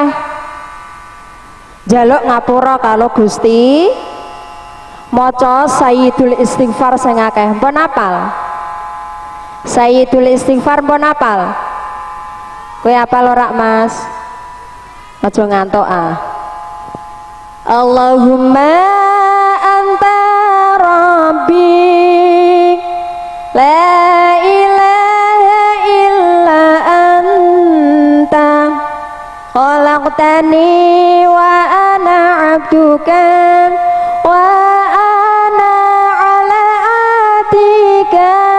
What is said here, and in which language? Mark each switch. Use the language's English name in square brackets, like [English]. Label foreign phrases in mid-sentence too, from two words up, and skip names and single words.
[Javanese] Jaluk ngapura kalau Gusti. Maca sayyidul istighfar sing akeh. Mpun apal? Sayyidul istighfar mpun apal? Kowe apal ora Mas? Aja ngantuk ah. [Arabic] اللهم أنت ربي لا إله إلا أنت خلقتني وأنا عبدك وأنا على عهدك